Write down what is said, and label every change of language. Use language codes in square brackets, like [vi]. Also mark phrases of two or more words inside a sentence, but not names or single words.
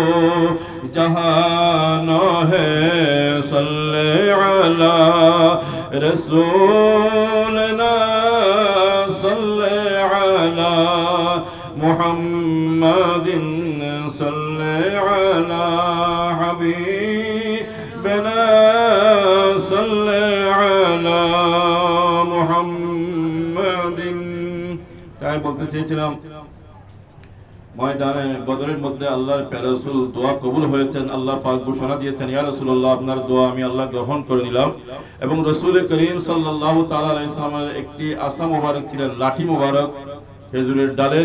[ur] جہان ہے [ar] صلی علی رسولنا صلی علی محمد صلی علی حبیبنا صلی علی محمد। [bn] তাই বলতে চেয়েছিলাম ময়দানে বদরের মধ্যে আল্লাহর প্রিয় রাসূল দোয়া কবুল হয়েছেন। আল্লাহ পাক ঘোষণা দিয়েছেন, [ar] يا رسول الله, [bn] আপনার দোয়া আমি আল্লাহ গ্রহণ করে নিলাম। এবং রাসূল করিম [ar] صلى الله تعالى عليه [bn] সাল্লামের একটি আসা মোবারক ছিলেন, লাঠি মোবারক খেজুরের ডালের।